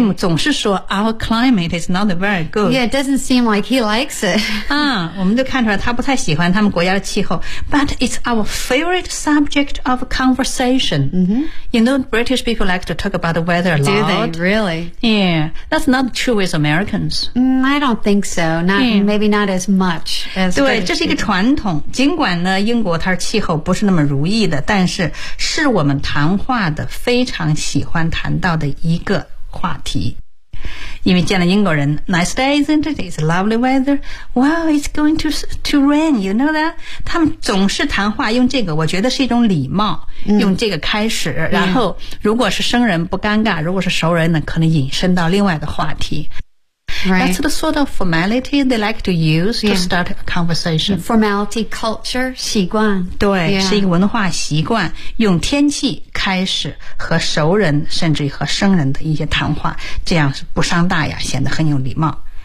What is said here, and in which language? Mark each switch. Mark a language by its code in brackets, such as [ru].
[zh] Jim 总是说 [en] Our climate is not very good. Yeah, it doesn't seem like he likes it. [zh] 啊，我们就看出来他不太喜欢他们国家的气候。 [en] But it's our favorite subject of conversation.、 Mm-hmm. You know, British people like to talk about the weather a lot. Do they? Really? Yeah. That's not true with Americans.、 I don't think so. Not,、yeah. Maybe not as much as [zh] 对， [en] British [zh] 这是一个传统。尽管呢，英国它气候不是那么如意的，但是是我们谈话的非常喜欢谈到的一个话题，因为见了英国人 ， [en] Nice day, isn't it? It's lovely weather. Wow, it's going to rain. You know that? [zh] 他们总是谈话用这个，我觉得是一种礼貌，用这个开始。然后，如果是生人不尴尬，如果是熟人呢，可能引申到另外的话题。 [en] Right. That's the sort of formality they like to use、 yeah. to start a conversation. Formality, culture, 习惯。 [zh] 对、 [en] yeah. [zh] 是一个文化习惯，用天气开始和熟人甚至于和生人的一些谈话，这样是不伤大雅，显得很有礼貌。